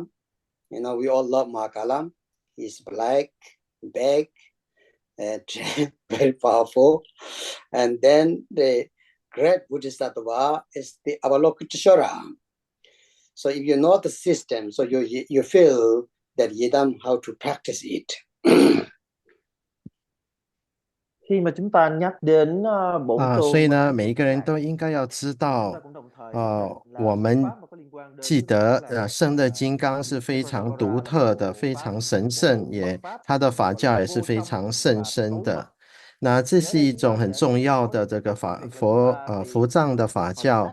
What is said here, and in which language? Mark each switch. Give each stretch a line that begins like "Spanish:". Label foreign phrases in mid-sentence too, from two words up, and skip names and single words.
English: You know, we all love Mahakala. He's black, big, and very powerful. And then the great Bodhisattva is the Avalokiteshvara. So if you know the system, so you feel that Yidam how to practice it.
Vietnamese: Khi mà chúng ta nhắc đến bổn tôn
Chinese: 所以呢，每一个人都应该要知道，我们记得胜乐金刚是非常独特的，非常神圣，它的法教也是非常甚深的。那这是一种很重要的这个佛藏的法教。